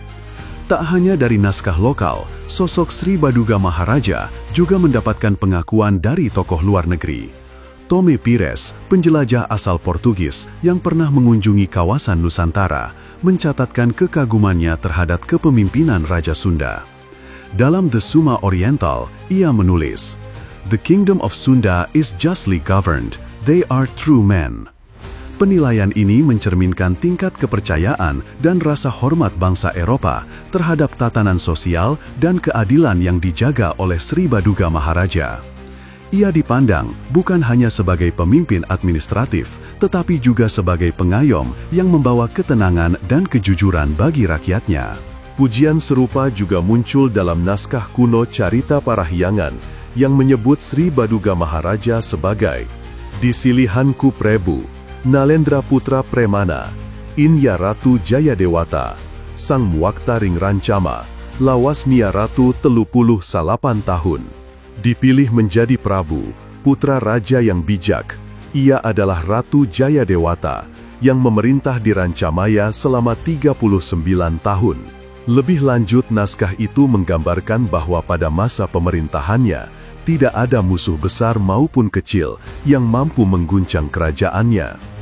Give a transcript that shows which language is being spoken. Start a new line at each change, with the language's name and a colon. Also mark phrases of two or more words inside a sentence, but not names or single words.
Indonesian: Tak hanya dari naskah lokal, sosok Sri Baduga Maharaja juga mendapatkan pengakuan dari tokoh luar negeri. Tome Pires, penjelajah asal Portugis yang pernah mengunjungi kawasan Nusantara, mencatatkan kekagumannya terhadap kepemimpinan Raja Sunda. Dalam The Suma Oriental, ia menulis,
English: "The kingdom of Sunda is justly governed. They are true men."
Indonesian: Penilaian ini mencerminkan tingkat kepercayaan dan rasa hormat bangsa Eropa terhadap tatanan sosial dan keadilan yang dijaga oleh Sri Baduga Maharaja. Ia dipandang bukan hanya sebagai pemimpin administratif, tetapi juga sebagai pengayom yang membawa ketenangan dan kejujuran bagi rakyatnya. Pujian serupa juga muncul dalam naskah kuno Carita Parahyangan yang menyebut Sri Baduga Maharaja sebagai
Sundanese: Disilihanku Prebu, Nalendra Putra Premana, Inya Ratu Jayadewata, Sang Muakta Ring Rancama, Lawas Nia Ratu
Indonesian: 38 tahun. Dipilih menjadi Prabu, putra raja yang bijak. Ia adalah Ratu Jayadewata yang memerintah di Rancamaya selama 39 tahun. Lebih lanjut, naskah itu menggambarkan bahwa pada masa pemerintahannya, tidak ada musuh besar maupun kecil yang mampu mengguncang kerajaannya.